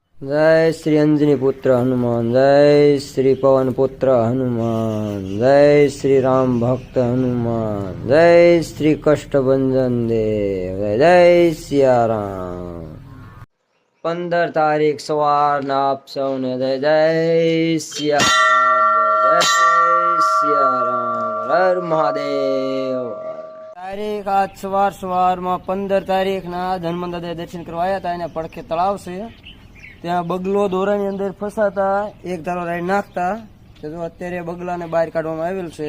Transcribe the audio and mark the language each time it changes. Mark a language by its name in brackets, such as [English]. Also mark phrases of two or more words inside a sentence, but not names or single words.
[Hindi] जय श्री अंजनी पुत्र हनुमान, जय श्री पवन पुत्र हनुमान, जय श्री राम भक्त हनुमान, जय श्री कष्टभंजन देव, जय सिया राम। [Gujarati] 15 तारीख सवाરના આપ સૌને જય જય સિયા રામ, જય સિયા રામ, હર મહાદેવ। તારીખ આજ સવારમાં 15 તારીખના હનુમાન દાદા દર્શન કરવા આવ્યા હતા। એને પડખે તળાવ છે, ત્યાં બગલો દોરાની અંદર ફસાતા એક ધારો રાઈ નાખતા, તો અત્યારે બગલાને બહાર કાઢવામાં આવેલ છે।